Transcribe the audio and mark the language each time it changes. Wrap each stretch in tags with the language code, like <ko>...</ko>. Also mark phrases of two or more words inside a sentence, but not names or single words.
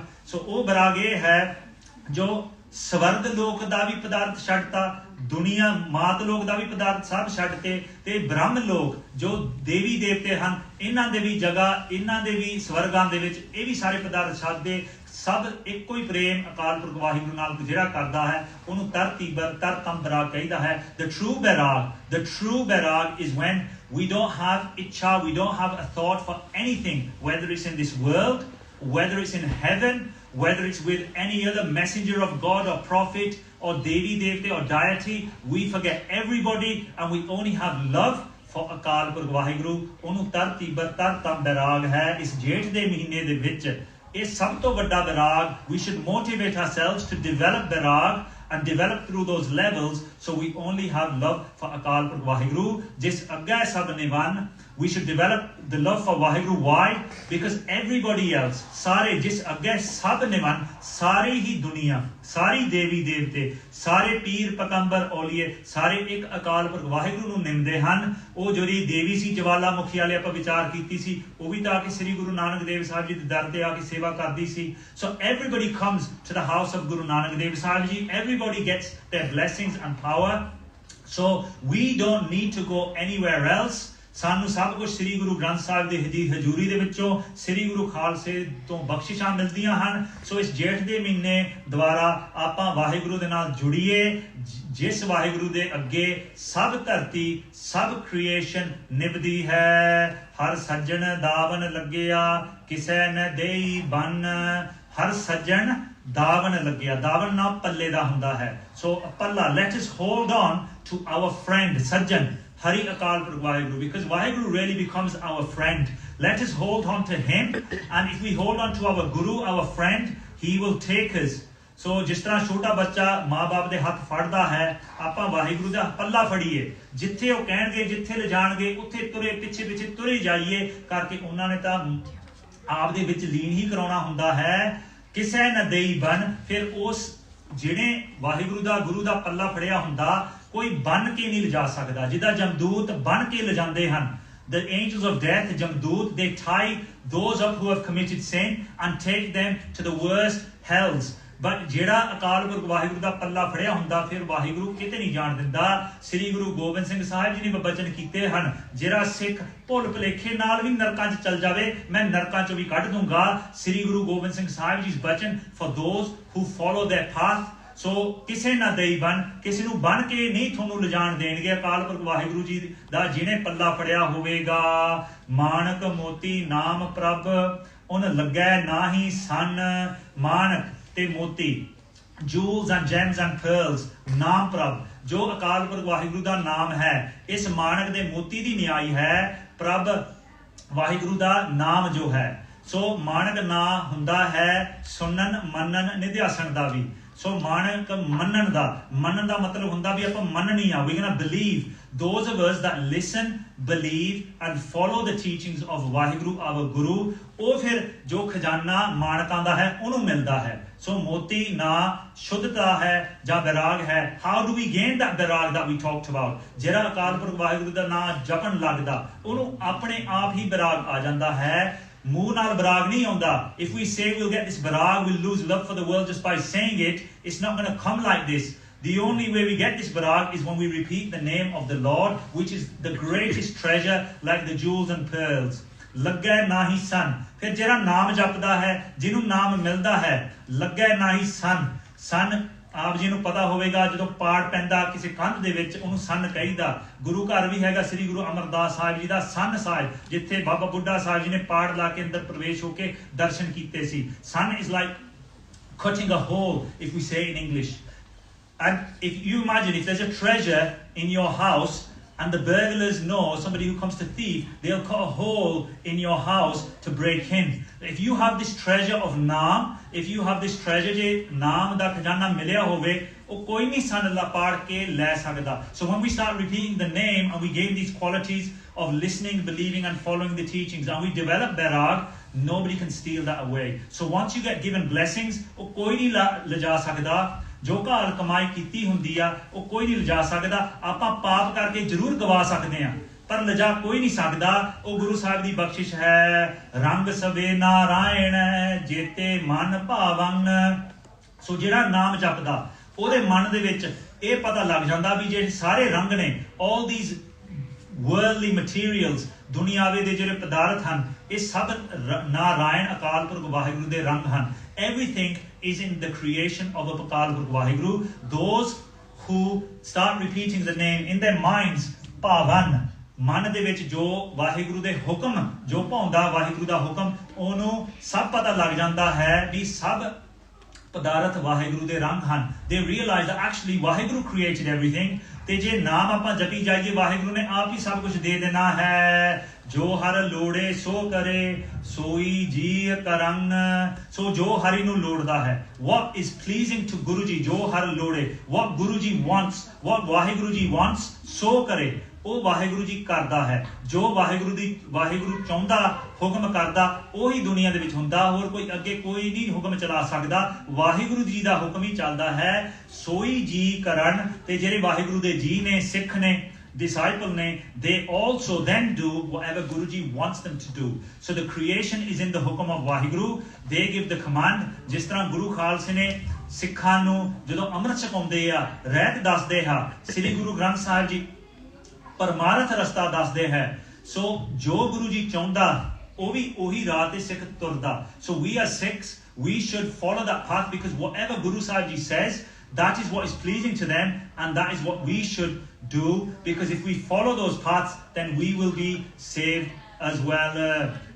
<pa>ਸੋ ਉਹ ਬਰਾਗ ਇਹ ਹੈ ਜੋ ਸਵਰਗ ਲੋਕ ਦਾ ਵੀ ਪਦਾਰਥ ਛੱਡਤਾ, ਦੁਨੀਆ ਮਾਤ ਲੋਕ ਦਾ ਵੀ ਪਦਾਰਥ ਸਭ ਛੱਡਤੇ, ਤੇ ਬ੍ਰਹਮ ਲੋਕ ਜੋ ਦੇਵੀ ਦੇਵਤੇ ਹਨ ਇਹਨਾਂ ਦੇ ਵੀ ਜਗ੍ਹਾ, ਇਹਨਾਂ ਦੇ ਵੀ ਸਵਰਗਾਂ ਦੇ ਵਿੱਚ ਇਹ ਵੀ ਸਾਰੇ ਪਦਾਰਥ ਛੱਡਦੇ, ਸਭ ਇੱਕੋ ਹੀ ਪ੍ਰੇਮ ਅਕਾਲ ਪੁਰਖ ਵਾਹਿਗੁਰੂ ਨਾਲ ਜਿਹੜਾ ਕਰਦਾ ਹੈ ਉਹਨੂੰ ਤਰ ਤੀਬਰ ਤਰ ਤਮ ਬਰਾਗ ਕਹੀਦਾ ਹੈ।</pa> <en>The true barag is when we don't have itcha, we don't have a thought for anything, whether it's in this world, whether it's in heaven, whether it's with any other messenger of God or prophet or</en> <pa>ਦੇਵੀ ਦੇਵਤੇ</pa> <en>or deity, we forget everybody and we only have love for Akal Purkh Vaheguru।</en> <pa>ਉਹਨੂੰ ਤਰ ਤੀਬਰ ਤਰ ਤਮ ਬਰਾਗ ਹੈ। ਇਸ ਜੇਠ ਦੇ ਮਹੀਨੇ ਦੇ ਵਿੱਚ ਇਹ ਸਭ ਤੋਂ ਵੱਡਾ ਬਰਾਗ।</pa> <en>We should motivate ourselves to develop barag and develop through those levels so we only have love for Akal Purkh Vaheguru।</en> <pa>ਜਿਸ ਅੱਗੇ ਸਭ ਨਿਵਨ</pa> <en>we should develop the love for Vaheguru। Why? Because everybody else,</en> <pa>ਸਾਰੇ ਜਿਸ ਅੱਗੇ ਸਭ ਨਿਵਨ, ਸਾਰੀ ਹੀ ਦੁਨੀਆ, ਸਾਰੀ ਦੇਵੀ ਦੇਵਤੇ, ਸਾਰੇ ਪੀਰ ਪਕੰਬਰ ਔਲੀਏ, ਸਾਰੇ ਇੱਕ ਅਕਾਲ ਪੁਰਖ ਵਾਹਿਗੁਰੂ ਨੂੰ ਨਿੰਮਦੇ ਹਨ। ਉਹ ਜਿਹੜੀ ਦੇਵੀ ਸੀ ਜਵਾਲਾ ਮੁਖੀ ਵਾਲੇ ਆਪਾਂ ਵਿਚਾਰ ਕੀਤੀ ਸੀ, ਉਹ ਵੀ ਤਾਂ ਆ ਕੇ ਸ੍ਰੀ ਗੁਰੂ ਨਾਨਕ ਦੇਵ ਸਾਹਿਬ ਜੀ ਦੇ ਦਰ ਤੇ ਆ ਕੇ ਸੇਵਾ ਕਰਦੀ ਸੀ।</pa> <en>So everybody comes to the house of Guru Nanak Dev Sahib ji, everybody gets their blessings and power, so we don't need to go anywhere else।</en> <pa>ਸਾਨੂੰ ਸਭ ਕੁਝ ਸ੍ਰੀ ਗੁਰੂ ਗ੍ਰੰਥ ਸਾਹਿਬ ਦੀ ਹਜ਼ੂਰੀ ਦੇ ਵਿੱਚੋਂ, ਸ੍ਰੀ ਗੁਰੂ ਖਾਲਸੇ ਤੋਂ ਬਖਸ਼ਿਸ਼ਾਂ ਮਿਲਦੀਆਂ ਹਨ। ਸੋ ਇਸ ਜੇਠ ਦੇ ਮਹੀਨੇ ਦੁਆਰਾ ਆਪਾਂ ਵਾਹਿਗੁਰੂ ਦੇ ਨਾਲ ਜੁੜੀਏ, ਜਿਸ ਵਾਹਿਗੁਰੂ ਦੇ ਅੱਗੇ ਸਭ ਧਰਤੀ, ਸਭ ਕ੍ਰੀਏਸ਼ਨ ਨਿਭਦੀ ਹੈ। ਹਰ ਸੱਜਣ ਦਾਵਨ ਲੱਗਿਆ ਕਿਸੇ ਨ ਦੇਈ ਬੰਨ, ਹਰ ਸੱਜਣ ਦਾਵਨ ਲੱਗਿਆ, ਦਾਵਨ ਨਾ ਪੱਲੇ ਦਾ ਹੁੰਦਾ ਹੈ। ਸੋ ਪੱਲਾ,</pa> <en>let us hold on to our friend ਸੱਜਣ, Hari Akal Purkh Vaheguru, because Vaheguru really becomes our friend. Let us hold on to him, and if we hold on to our Guru, our friend, he will take us.</en> <pa>So ਜਿਸ ਤਰ੍ਹਾਂ ਛੋਟਾ ਬੱਚਾ ਮਾਂ-ਬਾਪ ਦੇ ਹੱਥ ਫੜਦਾ ਹੈ, ਆਪਾਂ ਵਾਹਿਗੁਰੂ ਦਾ ਪੱਲਾ ਫੜੀਏ, ਜਿੱਥੇ ਉਹ ਕਹਿਣਗੇ, ਜਿੱਥੇ ਲਿਜਾਣਗੇ, ਉੱਥੇ ਤੁਰੇ, ਪਿੱਛੇ ਤੁਰੇ ਜਾਈਏ ਕਰਕੇ ਉਹਨਾਂ ਨੇ ਤਾਂ ਆਪ ਦੇ ਵਿੱਚ ਲੀਨ ਹੀ ਕਰਾਉਣਾ ਹੁੰਦਾ ਹੈ। ਕਿਸੇ ਨਾ ਦੇਈ ਬਨ, ਫਿਰ ਉਸ ਜਿਹੜੇ ਵਾਹਿਗੁਰੂ ਦਾ ਗੁਰੂ ਦਾ ਪੱਲਾ ਫੜਿਆ ਹੁੰਦਾ, ਕੋਈ ਬੰਨ ਕੇ ਨਹੀਂ ਲਿਜਾ ਸਕਦਾ, ਜਿੱਦਾਂ ਜਮਦੂਤ ਬੰਨ ਕੇ ਲਿਜਾਂਦੇ ਹਨ।</pa> <en>The angels of death, Jamdut, they tie those up who have committed sin and take them to the worst hells.</en> <pa>But ਜਿਹੜਾ ਅਕਾਲ ਪੁਰਖ ਵਾਹਿਗੁਰੂ ਦਾ ਪੱਲਾ ਫੜਿਆ ਹੁੰਦਾ, ਫਿਰ ਵਾਹਿਗੁਰੂ ਕਿਤੇ ਨਹੀਂ ਜਾਣ ਦਿੰਦਾ। ਸ੍ਰੀ ਗੁਰੂ ਗੋਬਿੰਦ ਸਿੰਘ ਸਾਹਿਬ ਜੀ ਨੇ ਬਚਨ ਕੀਤੇ ਹਨ, ਜਿਹੜਾ ਸਿੱਖ ਭੁੱਲ ਭੁਲੇਖੇ ਨਾਲ ਵੀ ਨਰਕਾਂ 'ਚ ਚੱਲ ਜਾਵੇ, ਮੈਂ ਨਰਕਾਂ 'ਚੋਂ ਵੀ ਕੱਢ ਦੂੰਗਾ।</pa> <en>ਸ੍ਰੀ ਗੁਰੂ ਗੋਬਿੰਦ ਸਿੰਘ ਸਾਹਿਬ ਜੀ ਬਚਨ for those who follow their path.</en> <pa>ਸੋ ਕਿਸੇ ਨਾ ਦੇਈ ਬਨ, ਕਿਸੇ ਨੂੰ ਬਨ ਕੇ ਨਹੀਂ ਤੁਹਾਨੂੰ ਲਿਜਾਣ ਦੇਣਗੇ। ਅਕਾਲ ਪੁਰਖ ਵਾਹਿਗੁਰੂ ਜੀ ਦਾ ਜਿਹਨੇ ਪੱਲਾ ਫੜਿਆ ਹੋਵੇਗਾ, ਮਾਣਕ ਮੋਤੀ ਨਾਮ ਪ੍ਰਭ ਉਨ ਲੱਗੈ ਨਾਹੀ ਸਨ। ਮਾਣਕ ਤੇ ਮੋਤੀ,</pa> <en>jewels and gems and pearls,</en> <pa>ਨਾਮ ਪ੍ਰਭ, ਜੋ ਅਕਾਲ ਪੁਰਖ ਵਾਹਿਗੁਰੂ ਦਾ ਨਾਮ ਹੈ, ਇਸ ਮਾਣਕ ਦੇ ਮੋਤੀ ਦੀ ਨਿਆਈ ਹੈ। ਪ੍ਰਭ ਵਾਹਿਗੁਰੂ ਦਾ ਨਾਮ ਜੋ ਹੈ, ਸੋ ਮਾਣਕ ਨਾ ਹੁੰਦਾ ਹੈ ਸੁਣਨ ਮੰਨਣ ਨਿਧਿਆਸਣ ਦਾ ਵੀ। ਸੋ ਮਾਣਕ ਮੰਨਣ ਦਾ ਮਤਲਬ ਹੁੰਦਾ ਵੀ ਆਪਾਂ ਮੰਨਣੀ ਆ,</pa> <en>we gonna believe. Those of us that listen, believe and follow the teachings of ਵਾਹਿਗੁਰੂ our Guru,</en> <pa>ਉਹ ਫਿਰ ਜੋ ਖਜ਼ਾਨਾ ਮਾਣਕਾਂ ਦਾ ਹੈ ਉਹਨੂੰ ਮਿਲਦਾ ਹੈ। ਸੋ ਮੋਤੀ ਨਾ ਸ਼ੁੱਧਤਾ ਹੈ ਜਾਂ ਵਿਰਾਗ ਹੈ।</pa> <en>How do we gain that ਵਿਰਾਗ that we talked about?</en> <pa>ਜਿਹੜਾ ਅਕਾਲ ਪੁਰਖ ਵਾਹਿਗੁਰੂ ਦਾ ਨਾਮ ਜਪਣ ਲੱਗਦਾ, ਉਹਨੂੰ ਆਪਣੇ ਆਪ ਹੀ ਵਿਰਾਗ ਆ ਜਾਂਦਾ ਹੈ। ਮੂੰਹ ਨਾਲ ਵਿਰਾਗ ਨਹੀਂ ਆਉਂਦਾ।</pa> <en>If we say we'll get this ਵਿਰਾਗ, we'll lose love for the world just by saying it, it's not going to come like this. The only way we get this virág is when we repeat the name of the Lord, which is the greatest treasure, like the jewels and pearls.</en> <pa>ਲੱਗੈ ਨਾਹੀ ਸੰਨ. ਫਿਰ ਜਿਹੜਾ ਨਾਮ ਜਪਦਾ ਹੈ, ਜਿਨ੍ਹਾਂ ਨਾਮ ਮਿਲਦਾ ਹੈ, ਲੱਗੈ ਨਾਹੀ ਸੰਨ। ਸੰਨ ਆਪ ਜੀ ਨੂੰ ਪਤਾ ਹੋਵੇਗਾ, ਜੋ ਪਾਠ ਪੈਂਦਾ ਕਿਸੇ ਕੰਧ ਦੇ ਵਿੱਚ ਉਹਨੂੰ ਸੰਨ ਕਹੀਦਾ। ਗੁਰੂ ਘਰ ਭੀ ਹੈਗਾ ਸ੍ਰੀ ਗੁਰੂ ਅਮਰਦਾਸ ਸਾਹਿਬ ਜੀ ਦਾ ਸੰਨ ਸਾਹਿਬ, ਜਿੱਥੇ ਬਾਬਾ ਬੁੱਢਾ ਸਾਹਿਬ ਜੀ ਨੇ ਪਾਠ ਲਾ ਕੇ ਅੰਦਰ ਪ੍ਰਵੇਸ਼ ਹੋਕੇ ਦਰਸ਼ਨ ਕੀਤੇ ਸੀ।</pa> <en>Sun is like cutting a hole, if we say in English. And if you imagine, if there's a treasure in your house and the burglars know, somebody who comes to thief, they'll cut a hole in your house to break in. If you have this treasure of naam, if you have this treasure</en> <pa>ਜੇ ਨਾਮ ਦਾ ਖ਼ਜ਼ਾਨਾ ਮਿਲਿਆ ਹੋਵੇ, ਉਹ ਕੋਈ ਨਹੀਂ ਸਾਨੂੰ ਪਾੜ ਕੇ ਲੈ ਸਕਦਾ।</pa> <en>So when we start repeating the name and we gain these qualities of listening, believing and following the teachings, and we develop vairag, nobody can steal that away. So once you get given blessings,</en> <pa>ਉਹ ਕੋਈ ਨਹੀਂ ਲਿਜਾ ਸਕਦਾ। ਜੋ ਘਾਲ ਕਮਾਈ ਕੀਤੀ ਹੁੰਦੀ ਆ, ਉਹ ਕੋਈ ਨਹੀਂ ਲਿਜਾ ਸਕਦਾ। ਆਪਾਂ ਪਾਪ ਕਰਕੇ ਜ਼ਰੂਰ ਗਵਾ ਸਕਦੇ ਆ, ਪਰ ਲਿਜਾ ਕੋਈ ਨਹੀਂ ਸਕਦਾ। ਉਹ ਗੁਰੂ ਸਾਹਿਬ ਦੀ ਬਖਸ਼ਿਸ਼ ਹੈ। ਰੰਗ ਸਵੇ ਨਾਰਾਇਣ ਜੇਤੇ ਮਨ ਭਾਵਨ। ਸੋ ਜਿਹੜਾ ਨਾਮ ਜਪਦਾ, ਉਹਦੇ ਮਨ ਦੇ ਵਿੱਚ ਇਹ ਪਤਾ ਲੱਗ ਜਾਂਦਾ ਵੀ ਜਿਹੜੇ ਸਾਰੇ ਰੰਗ ਨੇ,</pa> <en>all these worldly materials,</en> <pa>ਦੁਨੀਆਵੇ ਦੇ ਜਿਹੜੇ ਪਦਾਰਥ ਹਨ, ਇਹ ਸਭ ਨਾਰਾਇਣ ਅਕਾਲ ਪੁਰਖ ਵਾਹਿਗੁਰੂ ਦੇ ਰੰਗ ਹਨ।</pa> <en>Everything is in the creation of Akal Purkh Vaheguru. Those who start repeating the name in their minds,</en> <pa>ਭਾਵਨ, ਮਨ ਦੇ ਵਿੱਚ ਜੋ ਵਾਹਿਗੁਰੂ ਦੇ ਹੁਕਮ ਜੋ ਭਾਉਂਦਾ, ਵਾਹਿਗੁਰੂ ਦਾ ਹੁਕਮ, ਉਹਨੂੰ ਸਭ ਪਤਾ ਲੱਗ ਜਾਂਦਾ ਹੈ ਵੀ ਸਭ ਪਦਾਰਥ ਵਾਹਿਗੁਰੂ ਦੇ ਰੰਗ ਹਨ।</pa> <en>They realize that actually ਵਾਹਿਗੁਰੂ created everything.</en> <pa>ਤੇ ਜੇ ਨਾਮ ਆਪਾਂ ਜਪੀ ਜਾਈਏ, ਵਾਹਿਗੁਰੂ ਨੇ ਆਪ ਹੀ ਸਭ ਕੁਝ ਦੇ ਦੇਣਾ ਹੈ। ਜੋ ਹਰ ਲੋੜੇ ਸੋ ਕਰੇ ਸੋਈ ਜੀ ਕਰਨ। ਸੋ ਜੋ ਹਰੀ ਨੂੰ ਲੋੜਦਾ ਹੈ,</pa> <en>what is pleasing to Guru ji,</en> <pa>ਜੋ ਹਰ ਲੋੜੇ,</pa> <en>what Guru ji wants, what ਵਾਹਿਗੁਰੂ ਜੀ wants,</en> <pa>ਸੋ ਕਰੇ, ਉਹ ਵਾਹਿਗੁਰੂ ਜੀ ਕਰਦਾ ਹੈ। ਜੋ ਵਾਹਿਗੁਰੂ ਚਾਹੁੰਦਾ, ਹੁਕਮ ਕਰਦਾ, ਉਹੀ ਦੁਨੀਆ ਦੇ ਵਿੱਚ ਹੁੰਦਾ। ਹੋਰ ਕੋਈ ਅੱਗੇ ਕੋਈ ਨਹੀਂ ਹੁਕਮ ਚਲਾ ਸਕਦਾ, ਵਾਹਿਗੁਰੂ ਜੀ ਦਾ ਹੁਕਮ ਹੀ ਚੱਲਦਾ ਹੈ। ਸੋਈ ਜੀ ਕਰਨ। ਤੇ ਜਿਹੜੇ ਵਾਹਿਗੁਰੂ ਦੇ ਜੀ ਨੇ, ਸਿੱਖ ਨੇ,</pa> <en>disciple ne, they also then do whatever Guruji wants them to do. So the creation is in the hukum of Vaheguru. They give the command.</en> <pa>ਜਿਸ ਤਰ੍ਹਾਂ ਗੁਰੂ ਖਾਲਸੇ ਨੇ ਸਿੱਖਾਂ ਨੂੰ ਜਦੋਂ ਅੰਮ੍ਰਿਤ ਛਕਾਉਂਦੇ ਆ, ਰਹਿਤ ਦੱਸਦੇ ਆ, ਸ੍ਰੀ ਗੁਰੂ ਗ੍ਰੰਥ ਸਾਹਿਬ ਜੀ ਪਰਮਾਰਥ ਰਸਤਾ ਦੱਸਦੇ ਹੈ। ਸੋ ਜੋ ਗੁਰੂ ਜੀ ਚਾਹੁੰਦਾ, ਉਹ ਵੀ ਉਹੀ ਰਾਹ ਤੇ ਸਿੱਖ ਤੁਰਦਾ।</pa> <en>So we are Sikhs, we should follow that path, because whatever Guru Sahib ji says, that is what is pleasing to them, and that is what we should do, because if we follow those paths, then we will be saved as well.</en>